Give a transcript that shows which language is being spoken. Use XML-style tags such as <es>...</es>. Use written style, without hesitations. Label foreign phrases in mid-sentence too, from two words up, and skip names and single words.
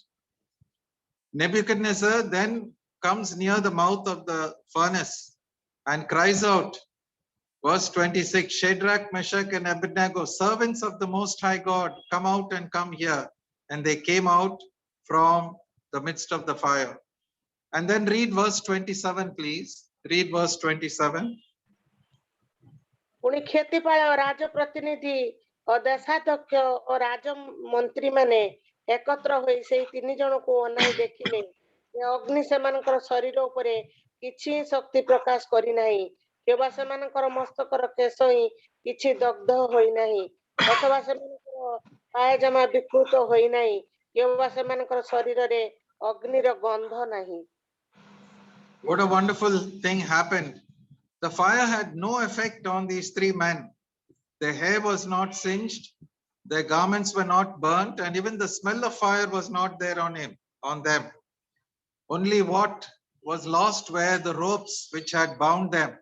<en>Nebuchadnezzar then comes near the mouth of the furnace and cries out, verse 26, "Shadrach, Meshach, and Abednego, servants of the Most High God, come out and come here." And they came out from the midst of the fire. And then read verse 27, please. Read verse 27.</en> <or>ପୁଣି କ୍ଷତିପାଳ ରାଜପ୍ରତିନିଧି ଦେଶାଧ୍ୟକ୍ଷ ଆଉ ରାଜମନ୍ତ୍ରୀ ମାନେ ଏକତ୍ର ହୋଇ ସେ ତିନି ଜଣ କୁ ଅନାଇ ଦେଖିଲେ ଅଗ୍ନି ସେମାନଙ୍କର ଶରୀର ଉପରେ କିଛି ଶକ୍ତି ପ୍ରକାଶ କରି ନାହିଁ କେବଳ ସେମାନଙ୍କର ମସ୍ତକର କେଶ ହିଁ କିଛି ଦଗ୍ଧ ହୋଇ ନାହିଁ ଅଥବା ସେମାନଙ୍କର ପାଇଜାମା ବିକୃତ ହୋଇ ନାହିଁ କେବଳ ସେମାନଙ୍କର ଶରୀର ରେ ଅଗ୍ନିର ଗନ୍ଧ ନାହିଁ।</or> <en>What a wonderful thing happened. The fire had no effect on these three men. Their hair was not singed, their garments were not burnt, and even the smell of fire was not there on them. Only what was lost were the ropes which had bound them.</en>